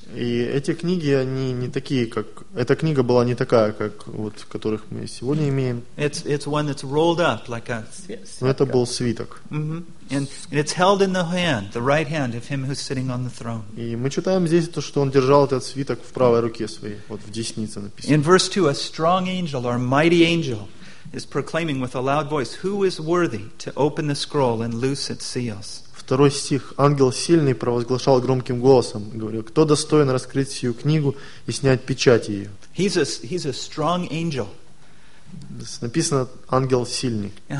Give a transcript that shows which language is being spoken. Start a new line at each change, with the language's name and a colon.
Russian: И эти книги, они не такие, как эта книга была не такая, как вот которых мы сегодня имеем.
English: It's one that's rolled up like a.
Russian: Но это был свиток.
English: And it's held in the hand, the right hand of him who's sitting on the throne.
Russian: И мы читаем здесь то, что он держал этот свиток в правой руке своей, вот в деснице написано.
English: In verse 2, a strong angel or a mighty angel is proclaiming with a loud voice, "Who is worthy to open the scroll and loose its seals?"
Russian: Второй стих. Ангел сильный провозглашал громким голосом, говорил, кто достоин раскрыть сию книгу и снять печать ее?
English: He's a strong angel.
Russian: Написано, ангел сильный.